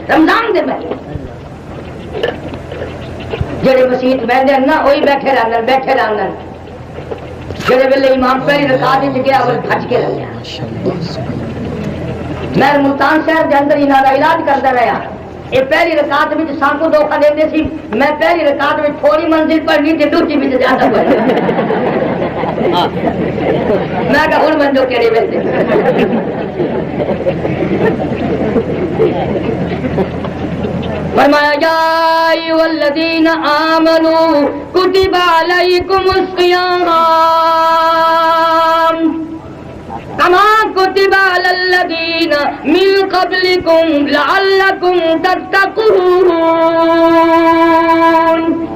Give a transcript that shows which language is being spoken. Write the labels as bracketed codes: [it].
[pa] رمضان دے مہینے جڑے مسیت بہتے ہیں نا وہی بیٹھے رہنا. جڑے ویلے امام پہلی رکعت وچ گیا وہ بھج کے رہ گیا. [ur] میں ملتان شہر کے اندر انہاں دا علاج کرتا رہا. [pa] یہ پہلی رکعت وچ سان کو دھوکا دیندے سی. میں پہلی رکعت وچ تھوڑی منزل پڑھنی تے دوسری وچ زیادہ پڑھنی. میں کہا ہن منجو کیڑے ویندے. [ar] فرمایا یا ایھا الذین آمنوا کتب علیکم الصیام کما کتب علی الذین من قبلکم لعلکم تتقون.